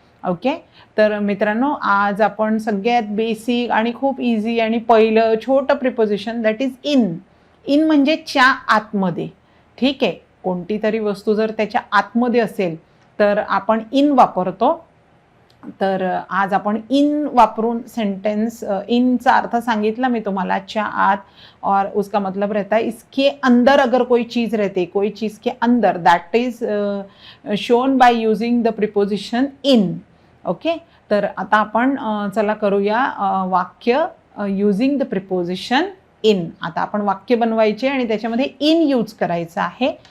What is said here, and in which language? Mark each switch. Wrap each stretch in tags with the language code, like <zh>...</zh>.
<mr>Okay, तर मित्रांनो, आज आपण सगळ्यात बेसिक आणि खूप इझी आणि पहिलं छोटं preposition that is in. In म्हणजे च्या आतमध्ये. ठीक आहे, कोणती तरी वस्तू जर त्याच्या आतमध्ये असेल तर आपण इन वापरतो. तर आज आपण इन वापरून सेंटेंस, इनचा अर्थ सांगितला मी तुम्हाला, च्या आत,</mr> <hi>और उसका मतलब रहता है इसके अंदर अगर कोई चीज़ रहती, कोई चीज़ के अंदर,</hi> <en>That is shown by using the preposition in.</en> <mr>Okay, तर आता आपण चला करूया वाक्य</mr> <en>Using the preposition in.</en> <mr>आता आपण वाक्य बनवायचे आणि त्याच्यामध्ये इन यूज करायचं आहे.</mr>